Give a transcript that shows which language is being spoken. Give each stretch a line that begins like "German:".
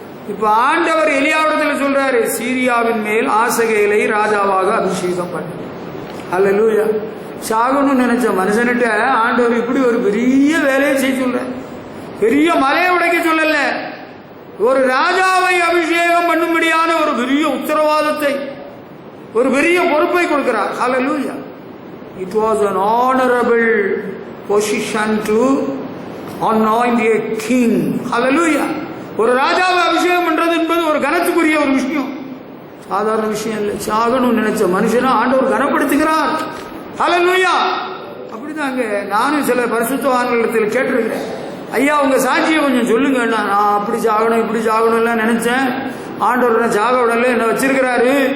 Tamil: இப்ப ஆண்டவர் எலியாவிடத்தில் சொல்றாரு, சீரியாவின் மேல் ஆசகேலை ராஜாவாக அபிஷேகம் பண்ணு. அல்லேலூயா. சாகணும்னு நினைச்ச மனுஷன்கிட்ட ஆண்டவர் இப்படி ஒரு பெரிய வேலையை செய்ய சொல்ற. பெரிய மலையை உடைக்க சொல்லல, ஒரு ராஜாவை அபிஷேகம் பண்ணும்படியான ஒரு பெரிய உத்தரவாதத்தை, ஒரு பெரிய பொறுப்பை கொடுக்கிறார். ஹல்லேலூயா.
English: It was an honorable position to anoint a king. Hallelujah.
Tamil: ஒரு ராஜாவை அபிஷேகம் பண்றது என்பது ஒரு கனத்துக்குரிய ஒரு விஷயம், சாதாரண விஷயம் இல்லை. சாகணும்னு நினைச்ச மனுஷனை ஆண்டவர் கனப்படுத்துகிறார். ஹல்லேலூயா. அப்படிதாங்க நானும் சில பரிசுத்தவான்களிடத்தில் கேட்டிருக்கிறேன், ஐயா உங்க சாட்சியை கொஞ்சம் சொல்லுங்க. நான் அப்படி சாகணும் இப்படி சாகணும் எல்லாம் நினைச்சேன், ஆண்டவர் என்ன சாக விடல, என்ன வச்சிருக்கிறாரு.